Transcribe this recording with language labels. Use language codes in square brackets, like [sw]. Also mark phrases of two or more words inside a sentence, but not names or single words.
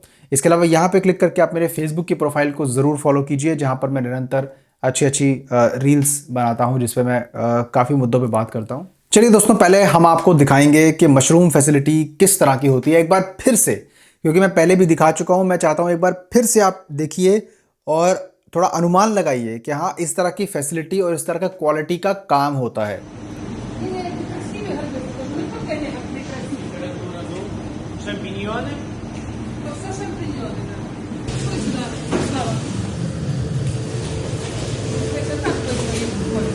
[hi] इसके अलावा यहाँ पे क्लिक करके आप मेरे फेसबुक की प्रोफाइल को ज़रूर फॉलो कीजिए, जहाँ पर मैं निरंतर अच्छी अच्छी रील्स बनाता हूँ जिसपे मैं काफ़ी मुद्दों पे बात करता हूँ। चलिए दोस्तों, पहले हम आपको दिखाएंगे कि [en] mushroom facility [hi] किस तरह की होती है एक बार फिर से, क्योंकि मैं पहले भी दिखा चुका हूँ। मैं चाहता हूँ एक बार फिर से आप देखिए और थोड़ा अनुमान लगाइए कि हाँ इस तरह की फैसिलिटी और इस तरह का क्वालिटी का काम होता है। [ru] Шампиньоны. Просто шампиньоны, да. Ой, сюда, Слава. Это так точно не подходит.